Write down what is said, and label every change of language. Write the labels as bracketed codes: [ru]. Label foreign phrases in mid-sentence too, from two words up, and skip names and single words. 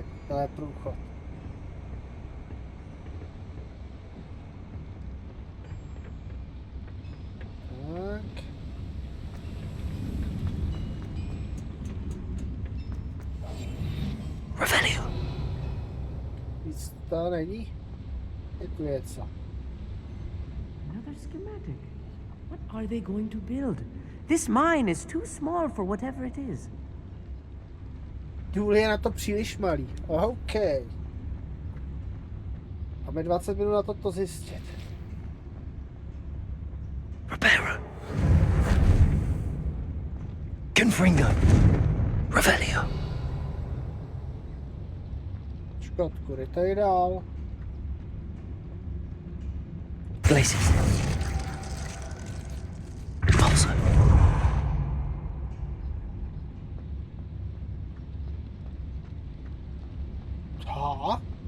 [cs] To je průchod. Tak. Revelio. Víc to není. Je tu něco. [en] Another schematic. What are they going to build? This mine is too small for whatever it is. [cs] Důl je na to příliš malý. OK. Máme 20 minut na to zjistit. Reparo. Confringo. Revelio. Škotku, jde tady dál. Glaciers. Pulsar. Ha?